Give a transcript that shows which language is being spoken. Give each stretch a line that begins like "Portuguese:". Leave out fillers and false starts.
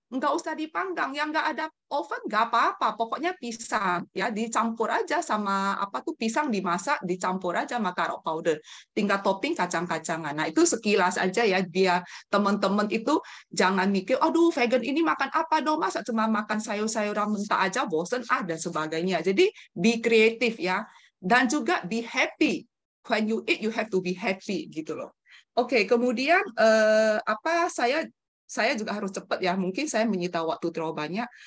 Indonesian: Nggak usah dipanggang, yang nggak ada oven nggak apa-apa. Pokoknya pisang ya dicampur aja sama apa tuh pisang dimasak, dicampur aja sama carrot powder. Tinggal topping kacang-kacangan. Nah, itu sekilas aja ya dia teman-teman itu jangan mikir, aduh vegan ini makan apa dong, masa cuma makan sayur-sayuran mentah aja, bosen, dan sebagainya. Jadi be kreatif ya. Dan juga
English: be happy. When you eat, you have to be happy
Indonesian: gitu loh. Oke, kemudian apa saya juga harus cepat ya, mungkin saya menyita waktu terlalu banyak.